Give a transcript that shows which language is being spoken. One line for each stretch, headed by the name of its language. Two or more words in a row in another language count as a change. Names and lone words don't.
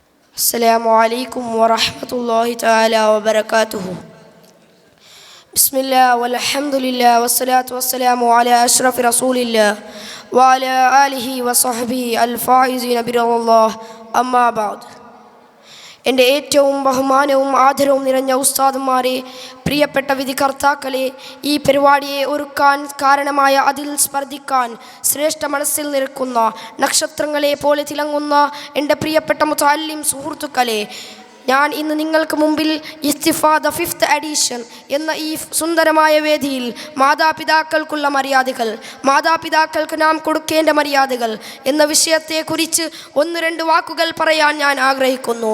Arabic: السلام عليكم ورحمة الله تعالى وبركاته. بسم الله والحمد لله والصلاة والسلام على أشرف رسول الله وعلى آله وصحبه الفائزين برضا الله. أما بعد.
Malayalam: എൻ്റെ ഏറ്റവും ബഹുമാനവും ആദരവും നിറഞ്ഞ ഉസ്താദുമാരെ, പ്രിയപ്പെട്ട വിധികർത്താക്കളെ, ഈ പരിപാടിയെ ഒരുക്കാൻ കാരണമായ, അതിൽ സ്പർദ്ധിക്കാൻ ശ്രേഷ്ഠ മനസ്സിൽ നിൽക്കുന്ന നക്ഷത്രങ്ങളെ പോലെ തിളങ്ങുന്ന എൻ്റെ പ്രിയപ്പെട്ട മുതഅല്ലിം സുഹൃത്തുക്കളെ, ഞാൻ ഇന്ന് നിങ്ങൾക്ക് മുമ്പിൽ ഇസ്തിഫാദ 5th എഡിഷൻ എന്ന ഈ സുന്ദരമായ വേദിയിൽ മാതാപിതാക്കൾക്കുള്ള മര്യാദകൾ, മാതാപിതാക്കൾക്ക് നാം കൊടുക്കേണ്ട മര്യാദകൾ എന്ന വിഷയത്തെക്കുറിച്ച് 1-2 വാക്കുകൾ പറയാൻ ഞാൻ ആഗ്രഹിക്കുന്നു.